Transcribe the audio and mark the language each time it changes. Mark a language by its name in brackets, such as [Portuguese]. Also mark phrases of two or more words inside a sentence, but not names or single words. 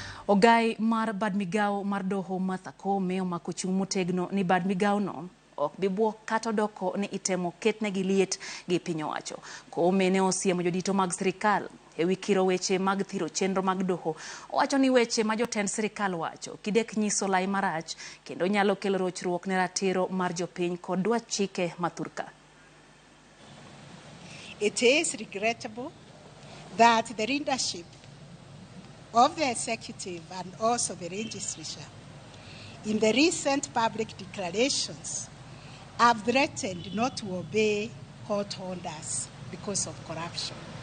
[Luo (Kenya and Tanzania)] Ogai mar bad migao mar doho Martha Koome omako chung' motegno ni bad migao no ok bibuok kata doko ni itemo ketnegi liet gi piny owacho. Koome ne osiemo jodito mag sirkal ewi kiro weche mag thiro chenro mag doho. Owacho ni weche ma jotend sirkal wacho kidek nyiso lai marach kendo nyalo kelo rochruok ne ratiro mar jopiny kod dwach chike mathurka. [English] It is regrettable that the leadership of the executive and also the legislature in the recent public declarations have threatened not to obey court orders because of corruption.